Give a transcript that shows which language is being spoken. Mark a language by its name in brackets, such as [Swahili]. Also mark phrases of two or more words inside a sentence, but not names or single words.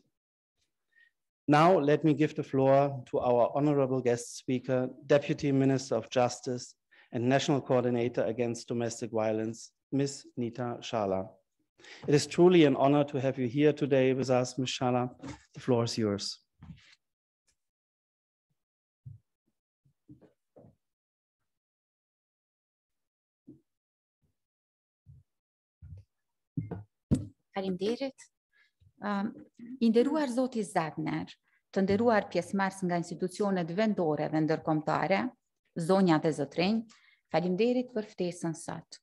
[English] Now, let me give the floor to our honorable guest speaker, Deputy Minister of Justice and National Coordinator Against Domestic Violence, Ms. Nita Shala. It is truly an honor to have you here today with us, Ms. Shala. The floor is yours. [Albanian] Faleminderit. I nderuar zoti Zatner, të nderuar pjesëmarrës nga institucionet vendore dhe ndërkombëtare, zonja dhe zotrinj, faleminderit për ftesën sot.